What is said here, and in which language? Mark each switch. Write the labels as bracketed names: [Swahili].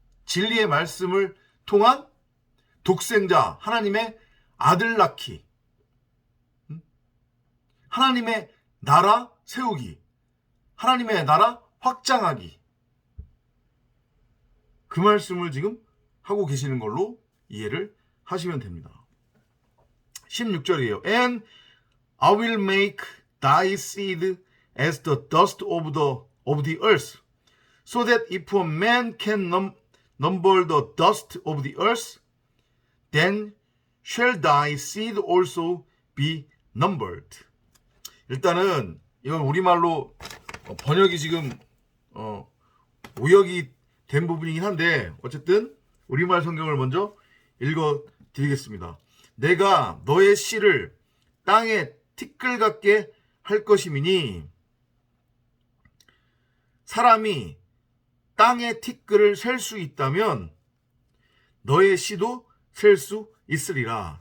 [Korean] 진리의 말씀을 통한 독생자 하나님의 아들 낳기, 하나님의 나라 세우기, 하나님의 나라 확장하기, 그 말씀을 지금 하고 계시는 걸로 이해를 하시면 됩니다. 16절이에요. [English] And I will make thy seed as the dust of the earth, so that if a man can number the dust of the earth, then shall thy seed also be numbered. [Korean] 일단은 이건 우리말로 번역이 지금 오역이 된 부분이긴 한데 어쨌든 우리말 성경을 먼저 읽어 드리겠습니다. 내가 너의 씨를 땅에 티끌 같게 할 것이미니 사람이 땅의 티끌을 셀 수 있다면 너의 씨도 셀 수 있으리라.